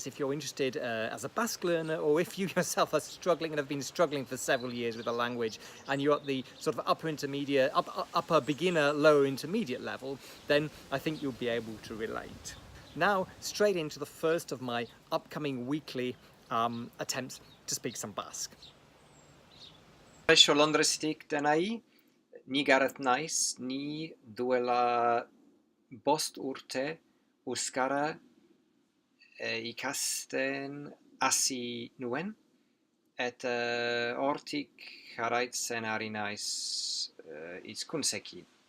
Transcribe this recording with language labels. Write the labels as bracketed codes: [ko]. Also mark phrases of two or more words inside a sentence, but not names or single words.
[en] If you're interested as a Basque learner, or if you yourself are struggling and have been struggling for several years with the language and you're at the sort of upper beginner, lower intermediate level, then I think you'll be able to relate. Now straight into the first of my upcoming weekly attempts to speak some Basque. [eu] Londrestik denai. Ni Gareth Nice, ni duela bost urte euskara ikasten hasi nuen, eta hortik jarraitzen ari naiz hizkuntzekin.